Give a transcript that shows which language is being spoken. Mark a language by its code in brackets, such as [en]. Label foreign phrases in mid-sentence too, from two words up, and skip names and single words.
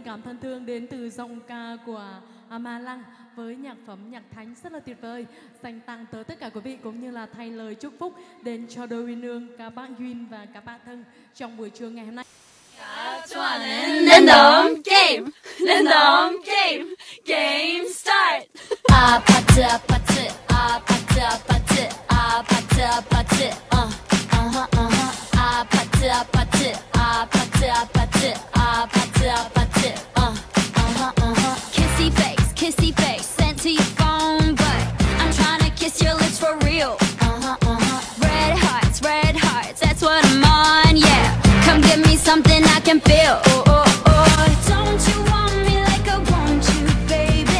[vi] thân thương đến từ giọng ca của Ma Lăng với nhạc phẩm nhạc thánh rất là tuyệt vời dành tặng tới tất cả quý vị cũng như là thay lời chúc phúc đến cho đôi uyên ương các bác Duyên và các bạn thân trong buổi trưa ngày hôm nay. [ko] 랜덤 게임, 랜덤 게임, 게임 스타트. 아파트 아파트 아파트 아파트 [en] 아파트 아파트 아파트 아파트 아파트 아파트 아파트 아파트 kissy face sent to your phone but I'm trying to kiss your lips for real. Red hearts, that's what I'm on, yeah. Come give me something I can feel. Oh, oh, oh. Don't you want me like I want you, baby?